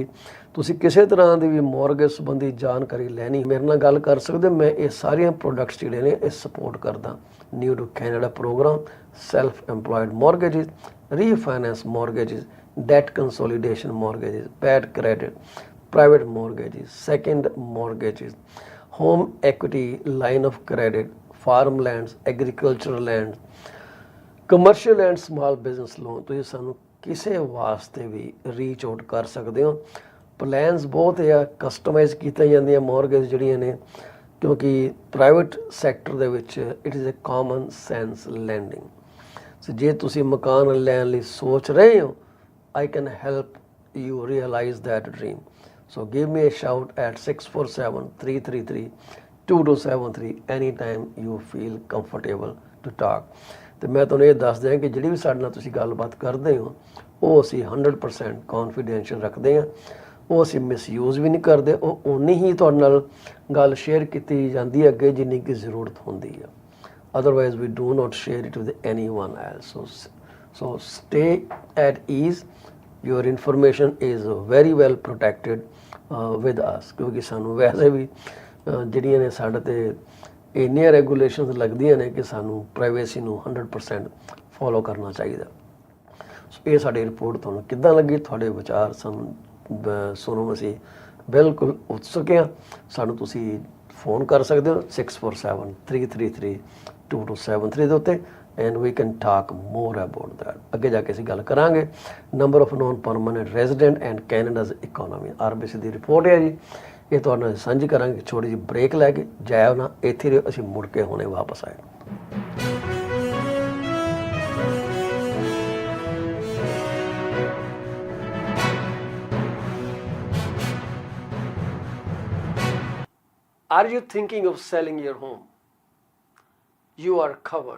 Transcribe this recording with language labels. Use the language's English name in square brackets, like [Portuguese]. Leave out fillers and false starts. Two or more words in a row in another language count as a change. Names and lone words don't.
[Punjabi] ਤੁਸੀਂ ਕਿਸੇ ਤਰ੍ਹਾਂ ਦੀ ਵੀ ਮੌਰਗੇਜ ਸੰਬੰਧੀ ਜਾਣਕਾਰੀ ਲੈਣੀ ਮੇਰੇ ਨਾਲ ਗੱਲ ਕਰ ਸਕਦੇ ਹੋ। ਮੈਂ ਇਹ ਸਾਰੀਆਂ ਪ੍ਰੋਡਕਟਸ ਜਿਹੜੇ ਨੇ ਇਹ ਸਪੋਰਟ ਕਰਦਾ। [English] New to Canada program, self employed mortgages, refinance mortgages, debt consolidation mortgages, bad credit, private mortgages, second mortgages, home equity line of credit, farmlands, agricultural land, commercial and small business loan। [Punjabi] ਤੁਸੀਂ ਸਾਨੂੰ ਕਿਸੇ ਵਾਸਤੇ ਵੀ [English] reach out [Punjabi] ਕਰ ਸਕਦੇ ਹੋ। ਪਲਾਨਸ ਬਹੁਤ ਆ, ਕਸਟਮਾਈਜ਼ ਕੀਤੀਆਂ ਜਾਂਦੀਆਂ ਮੌਰਗੇਜ ਜਿਹੜੀਆਂ ਨੇ, ਕਿਉਂਕਿ [English] private sector [Punjabi] ਦੇ ਵਿੱਚ [English] it is a common sense lending. [Punjabi] ਸੋ ਜੇ ਤੁਸੀਂ ਮਕਾਨ ਲੈਣ ਲਈ ਸੋਚ ਰਹੇ ਹੋ, [English] I can help you realize that dream. So give me a shout at 6473332273 anytime you feel comfortable to talk. [Punjabi] ਤੇ ਮੈਂ ਤੁਹਾਨੂੰ ਇਹ ਦੱਸ ਦਿਆਂ ਕਿ ਜਿਹੜੀ ਵੀ ਸਾਡੇ ਨਾਲ ਤੁਸੀਂ ਗੱਲਬਾਤ ਕਰਦੇ ਹੋ ਉਹ ਅਸੀਂ 100% ਕੌਨਫੀਡੈਂਸ਼ੀਅਲ ਰੱਖਦੇ ਹਾਂ। ਉਹ ਅਸੀਂ ਮਿਸਯੂਜ਼ ਵੀ ਨਹੀਂ ਕਰਦੇ। ਉਹ ਉਨੀ ਹੀ ਤੁਹਾਡੇ ਨਾਲ ਗੱਲ ਸ਼ੇਅਰ ਕੀਤੀ ਜਾਂਦੀ ਹੈ ਅੱਗੇ ਜਿੰਨੀ ਕਿ ਜ਼ਰੂਰਤ ਹੁੰਦੀ ਹੈ। [English] Otherwise we do not share it with anyone else. So stay at ease. Your information is very well protected with us। [Punjabi] ਕਿਉਂਕਿ ਸਾਨੂੰ ਵੈਸੇ ਵੀ ਜਿਹੜੀਆਂ ਨੇ ਸਾਡੇ ਤੇ ਇੰਨੀਆਂ ਰੈਗੂਲੇਸ਼ਨਸ ਲੱਗਦੀਆਂ ਨੇ ਕਿ ਸਾਨੂੰ ਪ੍ਰਾਈਵੇਸੀ ਨੂੰ 100% ਫੋਲੋ ਕਰਨਾ ਚਾਹੀਦਾ। ਸੋ ਇਹ ਸਾਡੀ ਰਿਪੋਰਟ ਤੁਹਾਨੂੰ ਕਿੱਦਾਂ ਲੱਗੀ? ਤੁਹਾਡੇ ਵਿਚਾਰ ਸਾਨੂੰ ਸੁਣਨ ਅਸੀਂ ਬਿਲਕੁਲ ਉਤਸੁਕ ਹਾਂ। ਸਾਨੂੰ ਤੁਸੀਂ ਫੋਨ ਕਰ ਸਕਦੇ ਹੋ 6473332273 ਦੇ ਉੱਤੇ [English] and we can talk more about that. [Punjabi] ਅੱਗੇ ਜਾ ਕੇ ਅਸੀਂ ਗੱਲ ਕਰਾਂਗੇ [English] number of non permanent resident and Canada's economy. [Punjabi] RBC ਦੀ ਰਿਪੋਰਟ ਹੈ ਜੀ, ਇਹ ਤੁਹਾਡੇ ਨਾਲ ਸਾਂਝੀ ਕਰਾਂਗੇ। ਛੋਟੀ ਜਿਹੀ ਬ੍ਰੇਕ ਲੈ ਕੇ ਜਾਇਓ ਨਾ, ਇੱਥੇ ਰਹੋ, ਅਸੀਂ ਮੁੜ ਕੇ ਹੁਣੇ ਵਾਪਸ ਆਏ। [English] Are you thinking of selling your home? You are covered.